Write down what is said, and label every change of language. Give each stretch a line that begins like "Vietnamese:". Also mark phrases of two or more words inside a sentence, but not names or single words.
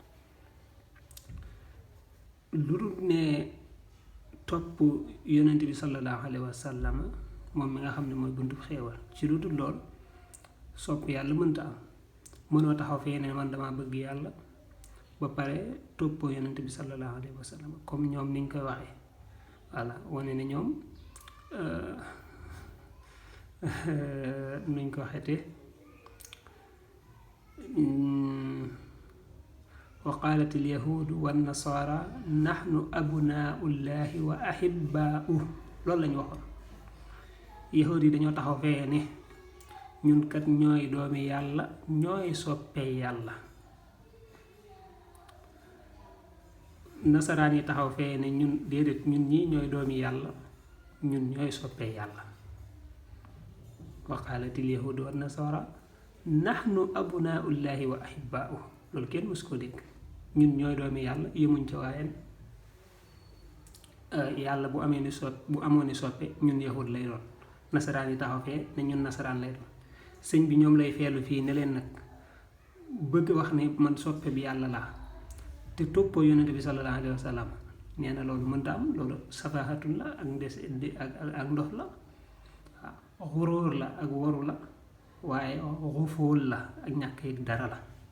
Wolof: lu dul ne topp yonent bi
Arabic: صلى الله عليه وسلم
Wolof: moom mi nga xam ne mooy buntu xéewal ci lu dul lool sopp yàlla mënta am mënoo taxaw fee ne man dama bëgg yàlla ba pare toppoo yonent bi
Arabic: صلى الله عليه وسلم
Wolof: comme ñoom niñ koy waxee voilà wane ne ñoom nuñ ko waxete
Arabic: وقالت اليهود والنصارى نحن أبناء الله وأحباؤه
Wolof: loolu lañ waxoon yahudi dañoo taxaw fee ne ñun kat ñooy doomi yàlla ñooy soppee yàlla nasaraan yi taxaw fee ne ñun déedéet ñun ñi ñooy doomi yàlla ñun ñooy soppee yàlla
Arabic: وقالت اليهود والنصارى نحن أبناء الله وأحباؤه
Wolof: loolu kenn mës ko dégg ñun ñooy doomi yàlla yemuñ ca waaye yàlla bu amoon ni soppe ñun yahud lay doon nasaraan yi taxaw fee ne ñun nasaraan lay doon sëñ bi ñoom lay feelu fii ne leen nag bëgg wax ne man soppe bi yàlla laa te toppoo yonente bi
Arabic: صلى الله عليه وسلم
Wolof: nee na loolu mënta am loolu safahatun la ak ndes ak ndof la waaw xuróor la ak waru la waaye xufóol la ak ñàkk dara la